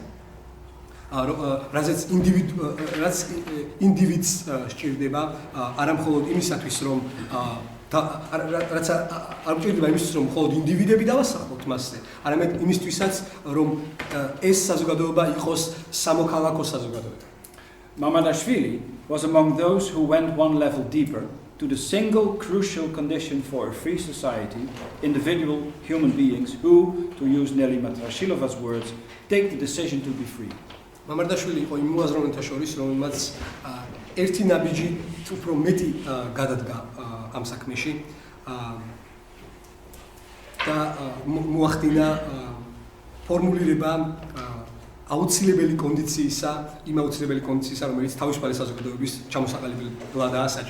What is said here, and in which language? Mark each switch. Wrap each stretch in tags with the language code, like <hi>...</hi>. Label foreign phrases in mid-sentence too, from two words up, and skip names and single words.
<ka>რაც ინდივიდს სჭირდება, არა მხოლოდ იმისათვის, რომ რაც არ გვჭირდება იმისთვის, რომ მხოლოდ ინდივიდები დავასახლოთ მასზე, არამედ იმისთვისაც, რომ ეს საზოგადოება იყოს სამოქალაქო საზოგადოება.</ka> <en>Mamardashvili was among those who went one level deeper to the single crucial condition for a free society, individual human beings who, to use Nelly Matrashilova's words, take the decision to be free.</en> <ka>Mamardashvili იყო იმ მოაზროვნეთა შორის, რომელმაც ერთი ნაბიჯი უფრო მეტი გადადგა ამ საქმეში და მოახდინა ფორმულირება აუცილებელი კონდიციისა, იმ აუცილებელი კონდიციისა, რომელიც თავისუფალი საზოგადოების ჩამოსაყალიბებლადაა საჭირო.</ka>